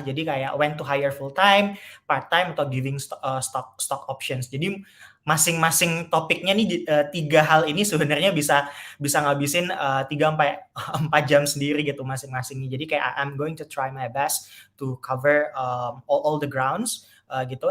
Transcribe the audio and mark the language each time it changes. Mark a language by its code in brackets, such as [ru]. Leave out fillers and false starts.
[id] Jadi kayak [en] when to hire full time, part time, atau giving stock options. [id] Jadi masing-masing topiknya nih 3 hal ini sebenarnya bisa bisa ngabisin, 3 sampai 4 jam sendiri gitu masing-masingnya. Jadi kayak [en] I'm going to try my best to cover, all the grounds, gitu.